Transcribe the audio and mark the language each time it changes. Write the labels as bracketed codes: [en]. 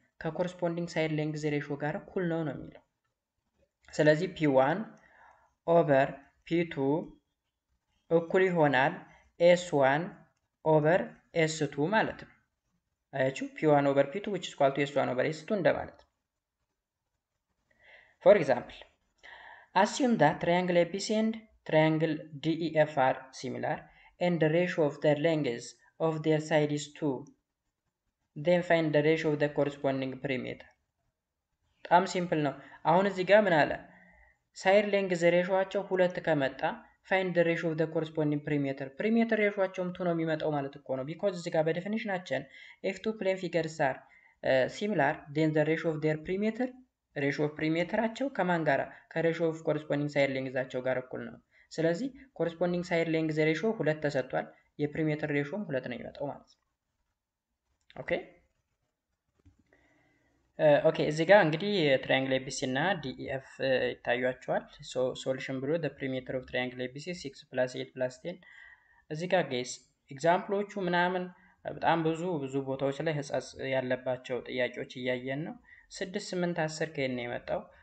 [am] ከኮረስፖንዲንግ ሳይድ ሌንግዝ ሬሾ ጋር እኩል ነው የሚለው። ስለዚህ p1 ኦቨር p2 እኩል ይሆናል s1 ኦቨር s2 ማለት ነው። አያችሁ፣ [en] p1 ኦቨር p2 which is equal to [am] s1 ኦቨር s2 እንደማለት ነው። [en] for example, assume that triangle ABC and triangle DEF are similar and the ratio of their lengths of their side is 2. Then find the ratio of the corresponding perimeter. [am] በጣም ሲምፕል ነው። አሁን እዚህ ጋር ምን አለ? ሳይድ ሌንግዝ ሬሾአቸው 2 ከመጣ [en] find the ratio of the corresponding perimeter. perimeter [am] ሬሾአቸውም 2 ነው የሚመጣው ማለት እኮ ነው። [en] because [am] እዚህ ጋር በዴፊኒሽናችን [en] if two plane figures are similar then the ratio of their perimeter ratio of perimeterአቸው [am] ከማን ጋር? ከratio of corresponding side lengthዛቸው ጋር እኩል ነው። ስለዚህ corresponding side length ሬሾ 2 ተሰጥቷል። የፕሪሜትር ሬሾም 2 ነው የሚመጣው ማለት ነው። ኦኬ እዚህ ጋር እንግዲህ ትራያንግል ኤቢሲ እና ዲኢኤፍ ይታያቸዋል። ሶሉሽን ብሎ [en] the perimeter of triangle ABC 6 + 8 + 10 [am] እዚህ ጋር ጋይስ ኤግዛምፕሎቹ ምናምን በጣም ብዙ ቦታዎች ላይ ህጻጽ ያለባቸው ጥያቄዎች እያየን ነው። 6 8 10 ከየት ነው የመጣው?